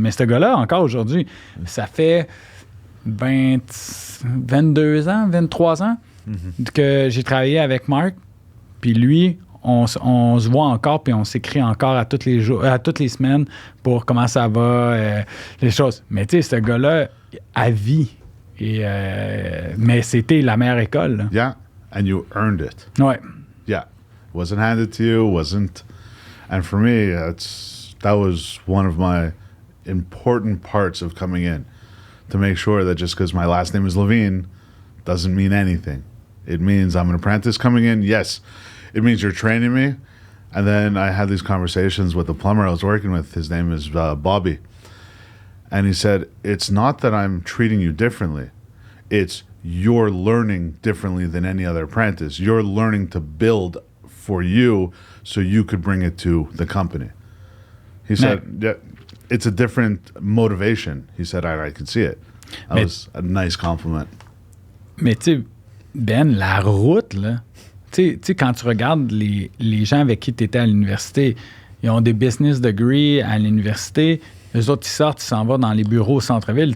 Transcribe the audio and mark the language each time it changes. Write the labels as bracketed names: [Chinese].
[French] Mais ce gars-là, encore aujourd'hui, ça fait 22 ans, 23 ans que j'ai travaillé avec Marc. Puis lui, on se voit encore, puis on s'écrit encore à toutes les semaines pour comment ça va, les choses. Mais tu sais, ce gars-là, à vie. Mais c'était la meilleure école. Là. [English] Yeah, and you earned it. [French] Ouais. [English] Yeah, wasn't handed to you, wasn't. And for me, that was one of my important parts of coming in, to make sure that just because my last name is Levine doesn't mean anything. It means I'm an apprentice coming in. Yes, it means you're training me. And then I had these conversations with the plumber I was working with. His name is Bobby. And he said, it's not that I'm treating you differently. It's you're learning differently than any other apprentice. You're learning to build for you so you could bring it to the company. He said, yeah. it's a different motivation. He said, I could see it. That was a nice compliment. [French] Mais tu sais, Ben, la route, là, tu sais, quand tu regardes les gens avec qui tu étais à l'université, ils ont des business degrees à l'université, eux autres, ils sortent, ils s'en vont dans les bureaux au centre-ville.